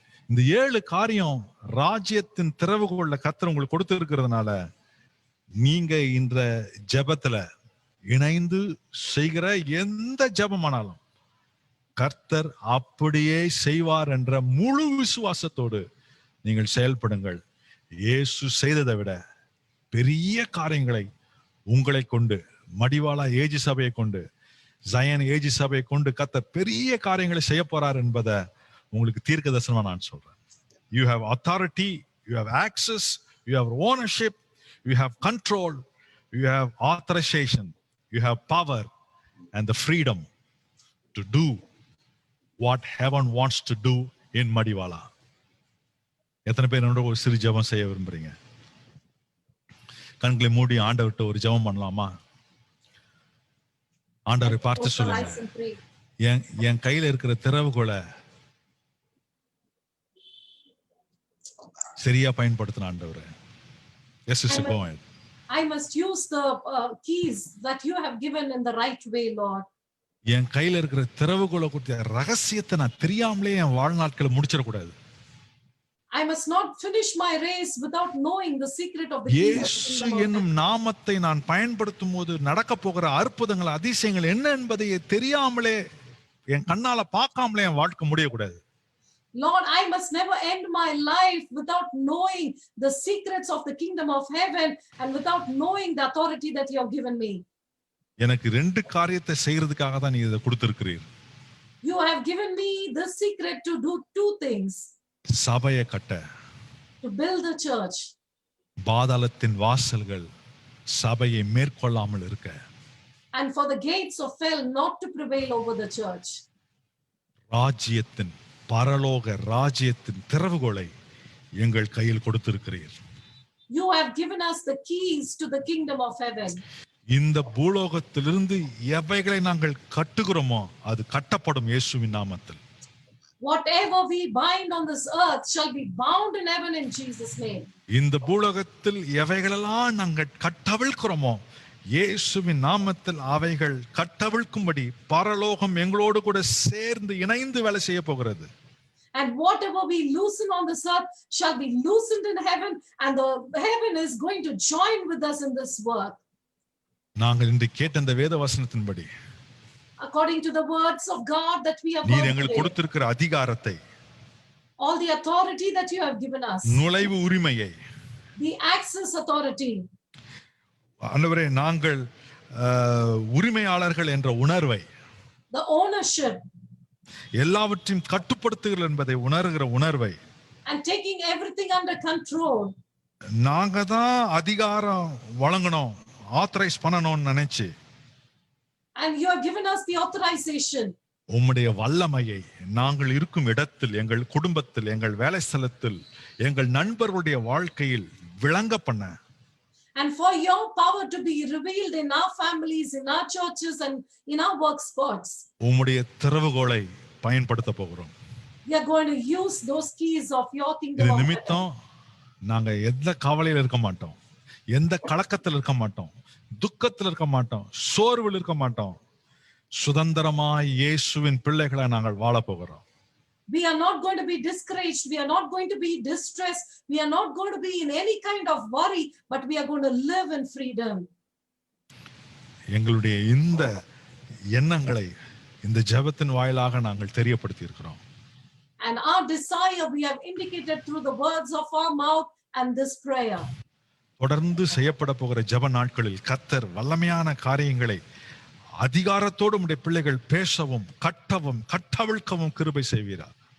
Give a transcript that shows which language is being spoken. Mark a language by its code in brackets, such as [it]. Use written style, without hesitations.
[ta] இந்த 7 காரியம் ராஜ்யத்தின் திறவுகோல்ல கத்தர் உங்களுக்கு கொடுத்திருக்கிறதுனால நீங்க இந்த ஜெபத்துல இணைந்து செய்கிற எந்த ஜெபமானாலும் கர்த்தர் அப்படியே செய்வார் என்ற முழு விசுவாசத்தோடு நீங்கள் செயல்படுங்கள். இயேசு செய்ததை விட பெரிய காரியங்களை உங்களை கொண்டு, மடிவாளா ஏஜி சபையை கொண்டு, ஜயன் ஏஜி சபையை கொண்டு கர்த்தர் பெரிய காரியங்களை செய்ய போறார் என்பதை உங்களுக்கு தீர்க்க தரிசனமா நான் சொல்றேன். [en] You have authority, you have access, you have ownership, you have control, you have authorization, you have power and the freedom to do what heaven wants to do in Madiwala. [ta] எத்தனை பேர் என்னோட ஒரு சிறு ஜெபம் செய்ய விரும்புறீங்க? கண்களை மூடி ஆண்டவர்கிட்ட ஒரு ஜெபம் பண்ணலாமா? ஆண்டவரை பார்த்து சொல்லுங்க, என் கையில இருக்கிற திறவுகோலை சரியா பயன்படுத்தின ஆண்டவரே. [en] Yes, sister, go ahead. I must use the keys that you have given in the right way, Lord. [ta] என் கையில இருக்கிற திறவுகோலை குறித்த ரகசியத்தை நான் தெரியாமலே என் வாழ்நாட்களை முடிச்சிடக்கூடாது. [en] I must not finish my race without knowing the secret of the keys. [ta] இயேசு என்னும் நாமத்தை நான் பயன்படுத்தும் போது நடக்க போகிற அற்புதங்கள், அதிசயங்கள் என்ன என்பதை தெரியாமலே, என் கண்ணால பார்க்காமலே என் வாழ்க்கை முடியக்கூடாது. [en] Lord, I must never end my life without knowing the secrets of the kingdom of heaven and without knowing the authority that you have given me. [ta] எனக்கு 2 காரியத்தை செய்யறதுக்காக தான் நீ இதை கொடுத்திருக்கிறீர். [en] You have given me the secret to do 2 things. [ta] சபையை கட்ட, [en] to build the church. [ta] பாதாளத்தின் வாசல்கள் சபையை மேற்கொள்ளாமல் இருக்க. [en] And for the gates of hell not to prevail over the church. [ta] ராஜ்யத்தின், பரலோக ராஜ்யத்தின் திறவுகோலை எங்கள் கையில் கொடுத்திருக்கிறீர். [en] You have given us the keys to the kingdom of heaven. [ta] இந்த பூலோகத்திலிருந்து எவைகளை நாங்கள் கட்டுகிறோமோ அது கட்டப்படும் இயேசுவின் நாமத்தில். [en] Whatever we bind on this earth shall be bound in heaven in Jesus' name. [ta] இந்த பூலோகத்தில் எவைகளெல்லாம் நாங்கள் கட்டவிழ்க்கிறோமோ இயேசுவின் நாமத்தில் அவைகள் கட்டவிழ்க்கும்படி பரலோகம் எங்களோடு கூட சேர்ந்து இணைந்து வேலை செய்ய போகிறது. [en] And whatever we loosen on this earth shall be loosened in heaven, and the heaven is going to join with us in this work. [ta] நாங்கள் இன்று கேட்ட இந்த வேத வசனத்தின்படி, [en] according to the words of God that we have [ta] நீர் எங்களுக்கு கொடுத்திருக்கிற அதிகாரத்தை, [en] all the authority that you have given us, [ta] நுழைவு உரிமையை, [en] the access authority, [ta] ஆண்டவரே நாங்கள் உரிமையாளர்கள் என்ற உணர்வை, [en] the ownership, [ta] எல்லாவற்றையும் கட்டுப்படுத்துகிறோம் என்பதை உணர்கிற உணர்வை, [en] and taking everything under control. [ta] நாங்க தான் அதிகாரம் வழங்கணும், ஆத்தரைஸ் பண்ணணும்னு நினைச்சு, [en] and you have given us the authorization. [ta] உம்முடைய வல்லமையை நாங்கள் இருக்கும் இடத்தில், எங்கள் குடும்பத்தில், எங்கள் வேலை ஸ்தலத்தில், எங்கள் நண்பர்களுடைய வாழ்க்கையில் விளங்க பண்ண, [en] and for your power to be revealed in our families, in our churches, and in our work spots. [ta] உம்முடைய திறவுகோலை பயன்படுத்த போகிறோம். [en] We are going to use those keys of your kingdom. [ta] இது நிமித்தம் நாங்க எந்த கவலையில இருக்க மாட்டோம், எந்த கலக்கத்தில் இருக்க மாட்டோம், துக்கத்தில் இருக்க மாட்டோம், சோர்வில் இருக்க மாட்டோம். சுதந்திரமாய் இயேசுவின் பிள்ளைகளை நாங்கள் வாழ போகிறோம். [en] We are not going to be discouraged. We are not going to be distressed. We are not going to be in any kind of worry, but we are going to live in freedom. [ta] எங்களுடைய இந்த எண்ணங்களை இந்த ஜெபத்தின் வாயிலாக நாங்கள் தெரியப்படுத்தி இருக்கிறோம். [en] And our desire we have indicated through the words of our mouth and this prayer. [ta] தொடர்ந்து செய்யப்பட போகிற ஜெப நாட்களில் கர்த்தர் வல்லமையான காரியங்களை அதிகாரத்தோடு உம்முடைய பிள்ளைகள் பேசவும், கட்டவும், கட்டவிழ்க்கவும் கிருபை செய்வீரார்.